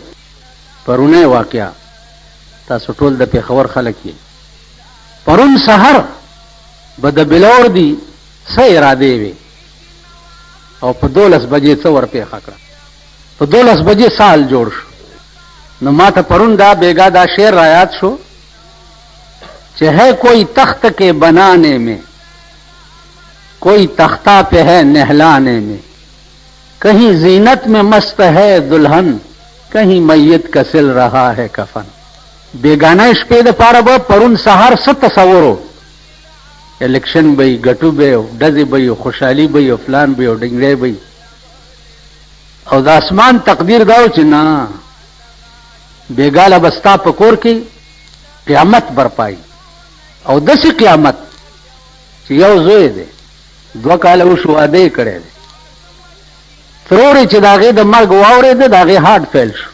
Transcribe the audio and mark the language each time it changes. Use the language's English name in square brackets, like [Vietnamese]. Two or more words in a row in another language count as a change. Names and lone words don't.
[Pashto] پرونی واقعه تاسو ټول د پېښور خلک یې. پرون سحر به د بلور دی څه ارادې وي او په 12 بجې څه ورپېښه کړه، په 12 بجې سال جوړ شو. نو ما ته پرون دا بیگا دا شعر را یاد شو چې [Urdu] ہے کوئی تخت کے بنانے میں، کوئی تختہ پہ ہے نہلانے میں، کہیں زینت میں مست ہے دلہن، کہیں میت کا سل رہا ہے کفن. [Pashto] بیگانه شپې د پاره به پرون سهار څه تصورو، الیکشن به وي، ګټو به او ډزې به وي، خوشحالي به وي، فلان به وي او ډنګړی به وي. او د اسمان تقدیر دا و چې نه، بیګاله به ستا په کور کې قیامت برپایي، او داسې قیامت چې یو زوی دی 2 کاله وشو واده یې کړی دی، ترور چې د هغې د مرګ واورېده د هغې [English] heart fail [Pashto] شو.